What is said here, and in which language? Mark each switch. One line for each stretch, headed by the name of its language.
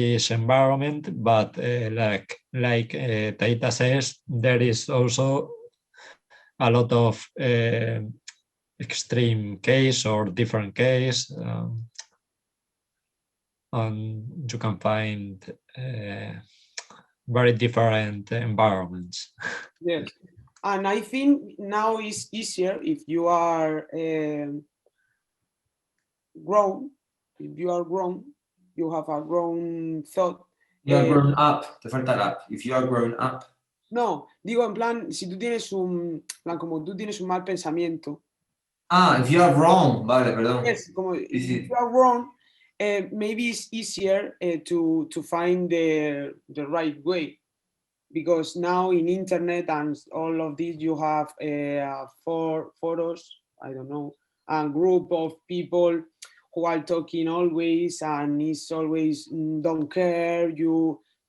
English: environment, but like Taita says, there is also a lot of extreme case or different case, and you can find very different environments. Yes, and I think now it's easier if you are grown. If you are grown, you have a grown thought. You are grown up.
Spanish: Te falta up.
English: If you are grown up.
Spanish: No, digo en plan, si tú tienes como tú tienes un mal pensamiento.
English: If you are wrong,
Spanish: vale, perdón.
English: Yes, como if you are wrong, maybe it's easier to find the right way, because now in internet and all of this you have photos, I don't know, a group of people who are talking always and it's always don't care you.